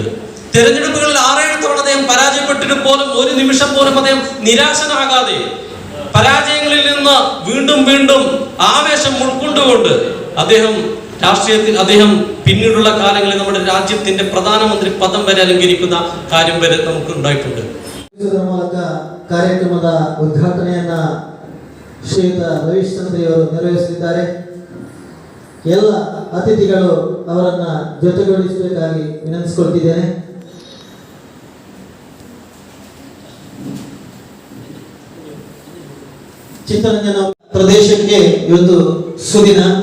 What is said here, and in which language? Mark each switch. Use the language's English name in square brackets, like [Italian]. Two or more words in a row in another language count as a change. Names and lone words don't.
[Malayalam] തെരഞ്ഞെടുപ്പുകളിൽ 6-7 തവണ അദ്ദേഹം പരാജയപ്പെട്ടിട്ട് പോലും ഒരു നിമിഷം പോലും അദ്ദേഹം നിരാശനാകാതെ പരാജയങ്ങളിൽ നിന്ന് വീണ്ടും വീണ്ടും ആവേശം ഉൾക്കൊണ്ടുകൊണ്ട് അദ്ദേഹം രാഷ്ട്രീയത്തിൽ അദ്ദേഹം പിന്നീടുള്ള കാലങ്ങളിൽ നമ്മുടെ രാജ്യത്തിന്റെ പ്രധാനമന്ത്രി പദം വരെ അലങ്കരിക്കുന്ന കാര്യം വരെ നമുക്ക് ഉണ്ടായിട്ടുണ്ട്. [Kannada] ಮೂಲಕ ಕಾರ್ಯಕ್ರಮದ ಉದ್ಘಾಟನೆಯನ್ನ ಶ್ರೀಯುತ ರವೀಶ್ ಚಂದ್ರಿಯವರು ನೆರವೇರಿಸಲಿದ್ದಾರೆ. ಎಲ್ಲ ಅತಿಥಿಗಳು ಅವರನ್ನ ಜೊತೆಗೂಡಿಸಬೇಕಾಗಿ ವಿನಂತಿಸಿಕೊಳ್ತಿದ್ದೇನೆ. ಚಿತ್ತರಂಜನ ಪ್ರದೇಶಕ್ಕೆ ಇವತ್ತು ಸುದಿನ.